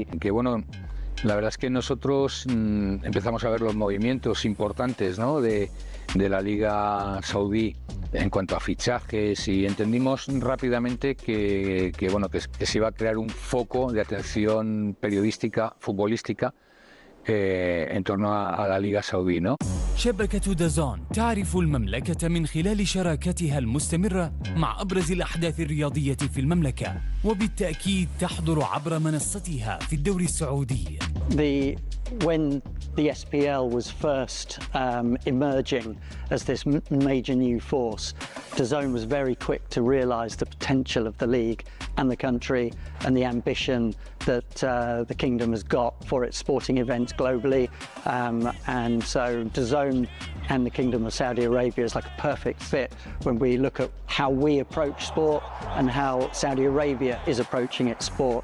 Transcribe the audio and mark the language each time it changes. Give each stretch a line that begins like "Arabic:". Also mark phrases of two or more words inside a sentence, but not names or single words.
Spanish: Que bueno, la verdad es que nosotros empezamos a ver los movimientos importantes, ¿no? de la Liga Saudí en cuanto a fichajes y entendimos rápidamente que se iba a crear un foco de atención periodística, futbolística en torno a la Liga Saudí, ¿no?
Arabic: شبكة دازون تعرف المملكة من خلال شراكتها المستمرة مع أبرز الأحداث الرياضية في المملكة وبالتأكيد تحضر عبر منصتها في الدوري السعودي.
English: When the SPL was first emerging as this major new force, DAZN was very quick to realise the potential of the league and the country and the ambition that the kingdom has got for its sporting events globally, and so DAZN and the Kingdom of Saudi Arabia is like a perfect fit when we look at how we approach sport and how Saudi Arabia is approaching its sport.